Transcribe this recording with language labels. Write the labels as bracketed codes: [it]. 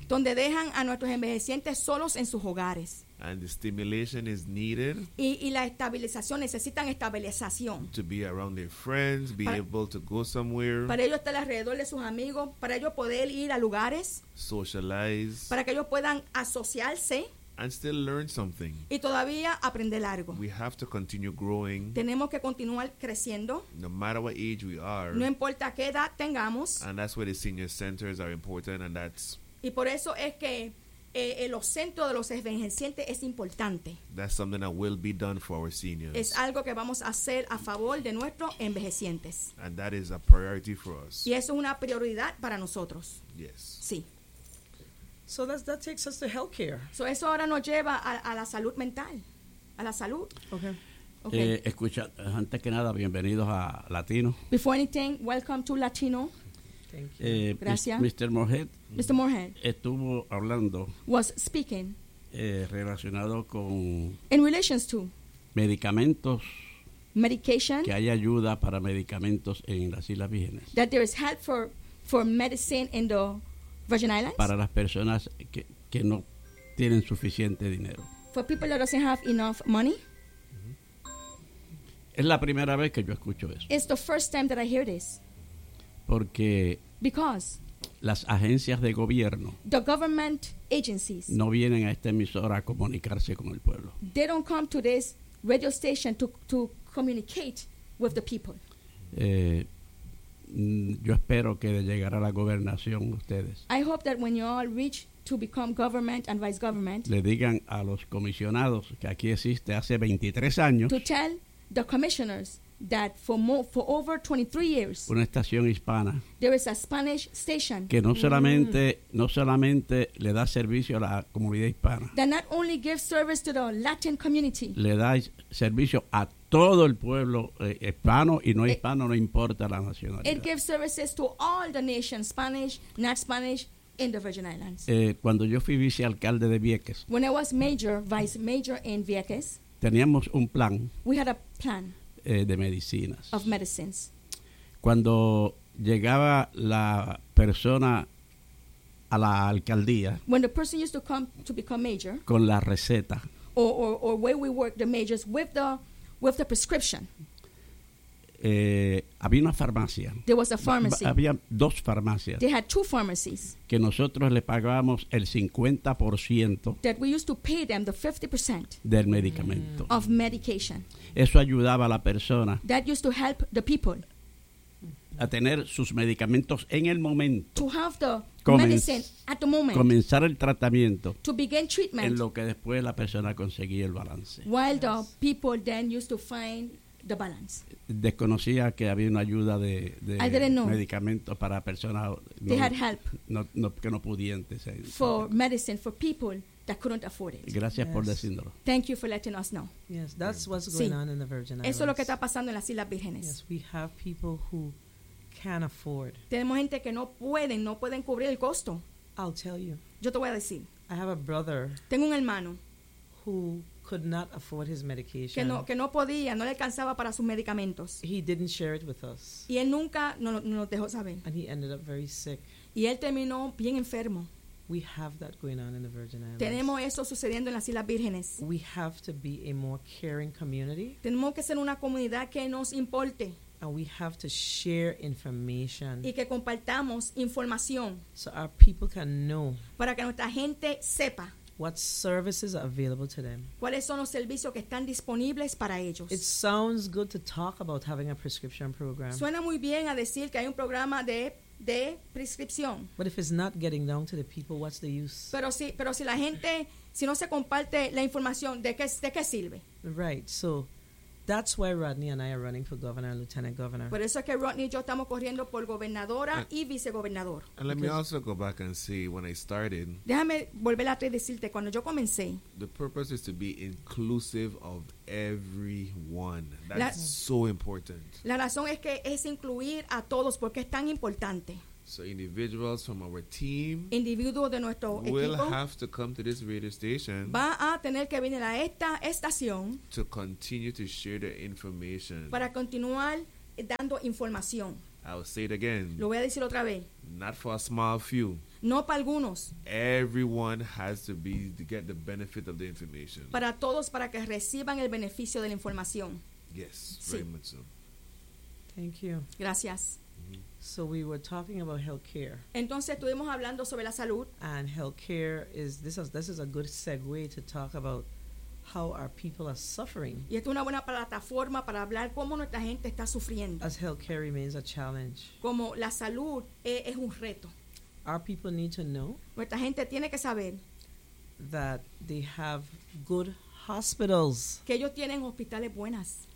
[es] Donde dejan a nuestros envejecientes solos en sus hogares. [en] And the stimulation is needed. [es] Y la estabilización, necesitan estabilización. [en] To be around their friends, be able to go somewhere. [es] Para ellos estar alrededor de sus amigos, para ellos poder ir a lugares. [en] Socialize. [es] Para que ellos puedan asociarse. [en] And still learn something. [es] Y todavía aprender algo. [en] We have to continue growing. [es] Tenemos que continuar creciendo. [en] No matter what age we are. [es] No importa qué edad tengamos. [en] And that's where the senior centers are important. And that's. [es] Y por eso es que los centros de los envejecientes es importante. [en] That's something that will be done for our seniors. [es] Es algo que vamos a hacer a favor de nuestros envejecientes. [en] And that is a priority for us. [es] Y eso es una prioridad para nosotros. [en] Yes. [es] Sí. [en] So that takes us to healthcare. [es] So eso ahora nos lleva a la salud mental, a la salud. [en] Okay. Okay. [es] Escucha, antes que nada, bienvenidos a Latino. [en] Before anything, welcome to Latino. Thank you. [es] Gracias. [en] Mr. Morehead. Mr. Morehead. [es] Estuvo hablando. [en] Was speaking. [es] Relacionado con. [en] In relations to. [es] Medicamentos. [en] Medication. [es] Que hay ayuda para medicamentos en las Islas Vírgenes. [en] That there is help for medicine in the Virgin Islands. [es] Para las personas que no tienen suficiente dinero. [en] For people that doesn't have enough money. [es] Es la primera vez que yo escucho eso. [en] It's the first time that I hear this. [es] Porque [en] because [es] las agencias de gobierno, [en] the government agencies, [es] no vienen a esta emisora a comunicarse con el pueblo. [en] They don't come to this radio station to communicate with the people. [es] Yo espero que de llegar a la gobernación ustedes. [en] I hope that when you all reach to become government and vice government, [es] le digan a los comisionados que aquí existe hace 23 años. [en] To tell the commissioners that for over 23 years, [es] una estación hispana, [en] there is a Spanish station [es] que no solamente no solamente le da servicio a la comunidad hispana, [en] that not only gives service to the Latin community, [es] le da servicio a todo el pueblo hispano y no hispano, no importa la nacionalidad. [en] It gives services to all the nations, Spanish, not Spanish, in the Virgin Islands. [es] Cuando yo fui vicealcalde de Vieques, [en] when I was major, vice major in Vieques, [es] teníamos un plan. [en] We had a plan. [es] De medicinas. [en] Of medicines. [es] Cuando llegaba la persona a la alcaldía, [en] when the person used to come to become major, [es] con la receta, [en] or where we work the majors with the prescription. [es] Había una farmacia. [en] There was a pharmacy. [es] Había dos farmacias. [en] They had two pharmacies. [es] Que nosotros le pagábamos el 50%. [en] That we used to pay them the 50%. [es] Del medicamento. [en] Of medication. [es] Eso ayudaba a la persona. [en] That used to help the people. [es] A tener sus medicamentos en el momento. [en] To have the medicine at the moment. [es] Comenzar el tratamiento. [en] To begin treatment. [es] En lo que después la persona conseguía el balance. [en] While the people then used to find the balance. [es] Desconocía que había una ayuda de medicamentos para personas no pudientes. [en] For medicine for people that couldn't afford it. [es] Gracias, [en] yes, [es] por decirlo. [en] Thank you for letting us know. Yes, that's what's going, [es] sí, [en] on in the Virgin Islands. [es] Eso es lo que está pasando en las Islas Vírgenes. [en] Yes, we have people who can't afford. [es] Tenemos gente que no pueden cubrir el costo. [en] I'll tell you. [es] Yo te voy a decir. [en] I have a brother. [es] Tengo un hermano. [en] Who could not afford his medication. [es] Que no podía, no le alcanzaba para sus medicamentos. [en] He didn't share it with us. [es] Y él nunca nos dejó saber. [en] And he ended up very sick. [es] Y él terminó bien enfermo. [en] We have that going on in the Virgin Islands. [es] Tenemos eso sucediendo en las Islas Vírgenes. [en] We have to be a more caring community. [es] Tenemos que ser una comunidad que nos importe. [en] And we have to share information. [es] Y que compartamos información. [en] So our people can know. [es] Para que nuestra gente sepa. [en] What services are available to them? [es] ¿Cuáles son los servicios que están disponibles para ellos? [en] It sounds good to talk about having a prescription program. [es] Suena muy bien a decir que hay un programa de prescripción. [en] But if it's not getting down to the people, what's the use? [es] Pero si la gente, si no se comparte la información, ¿de qué sirve? [en] Right. So that's why Rodney and I are running for governor and lieutenant governor. [es] Por eso es que Rodney y yo estamos corriendo por gobernadora y vicegobernador. [en] And let me also go back and see when I started. [es] Déjame volver atrás y decirte cuando yo comencé. [en] The purpose is to be inclusive of everyone. That's so important. [es] La razón es que es incluir a todos porque es tan importante. [en] So individuals from our team, [es] individuos de nuestro equipo, [en] will have to come to this radio station. [es] Va a tener que venir a esta estación [en] to continue to share the information. [es] Para continuar dando información. [en] I will say it again. [es] Lo voy a decir otra vez. [en] Not for a small few. [es] No para algunos. [en] Everyone has to be to get the benefit of the information. [es] Para todos, para que reciban el beneficio de la información. [en] Yes, [es] sí. [en] Very much so. Thank you. [es] Gracias. Mm-hmm. [en] So we were talking about healthcare. [es] Entonces estuvimos hablando sobre la salud. [en] And healthcare is this is a good segue to talk about how our people are suffering. [es] Y esto es una buena plataforma para hablar cómo nuestra gente está sufriendo. [en] As healthcare remains a challenge. [es] Como la salud es un reto. [en] Our people need to know. [es] Nuestra gente tiene que saber. [en] That they have good hospitals. [es] Que ellos tienen hospitales buenas.